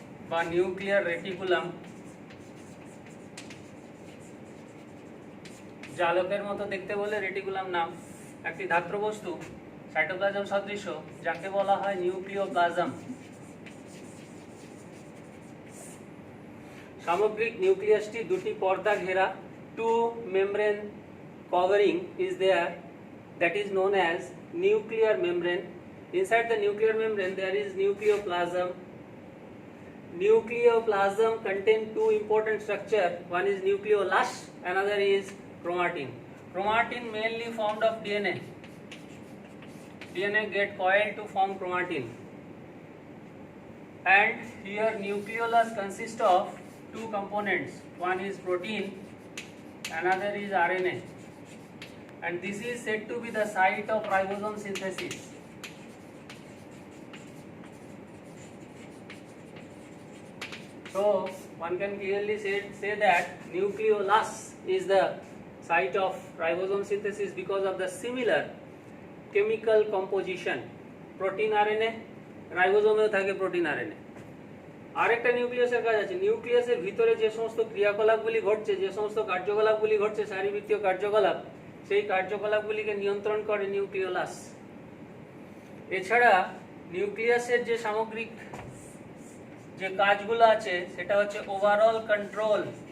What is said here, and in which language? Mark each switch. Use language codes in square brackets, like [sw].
[bn] বা nuclear reticulum, জালকের মতো দেখতে বলে রেটিকুলাম নাম, একটি ধাত্র বস্তু সাইটোপ্লাজম সদৃশ, যাকে বলা হয় নিউক্লিওপ্লাজম। সামগ্রিক নিউক্লিয়াসটি দুটি পর্দা ঘেরা, [en] Two membrane covering is there, that is known as nuclear membrane, Inside the nuclear membrane there is nucleoplasm. Nucleoplasm contains two important structures. One is nucleolus, another is chromatin. Chromatin mainly formed of DNA. DNA get coiled to form chromatin. And here nucleolus consists of two components. One is protein, another is RNA. And this is said to be the site of ribosome synthesis. So one can clearly say that nucleolus is the site of ribosome synthesis because of the similar chemical composition. Protein RNA, [bn] রাইবোজোমেও থাকে protein RNA. আরেকটা নিউক্লিয়াসের কাজ আছে, নিউক্লিয়াসের ভিতরে যে সমস্ত ক্রিয়াকলাপগুলি ঘটছে, যে সমস্ত কার্যকলাপগুলি ঘটছে, শারীরবৃত্তীয় কার্যকলাপ, সেই কার্যকলাপগুলিকে নিয়ন্ত্রণ করে নিউক্লিওলাস। এছাড়া নিউক্লিয়াসের যে সামগ্রিক যে কাজগুলো আছে সেটা হচ্ছে ওভারঅল কন্ট্রোল।